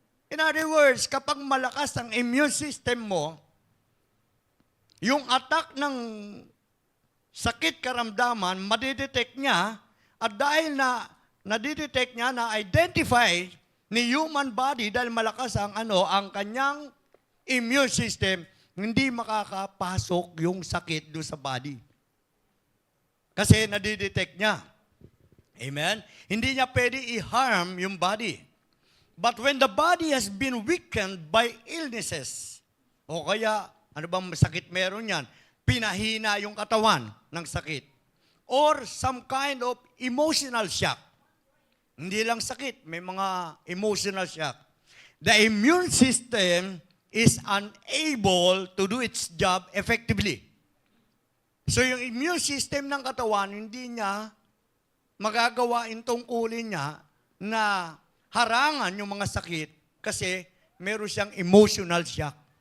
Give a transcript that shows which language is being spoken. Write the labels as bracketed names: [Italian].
[English] In other words, [Filipino] kapag malakas ang immune system mo, yung attack ng sakit karamdaman, madidetect niya, at dahil na nadidetect niya, na-identify ni human body dahil malakas ang kanyang immune system, hindi makakapasok yung sakit doon sa body. Kasi nadidetect niya. Amen? Hindi niya pwede i-harm yung body. [English] But when the body has been weakened by illnesses, [Filipino] o kaya, ano bang sakit meron yan? Pinahina yung katawan ng sakit. [English] Or some kind of emotional shock. [Filipino] Hindi lang sakit, may mga emotional shock. [English] The immune system is unable to do its job effectively. [Filipino] So yung immune system ng katawan, hindi niya magagawa yung tungkulin niya na harangan yung mga sakit kasi meron siyang emotional shock.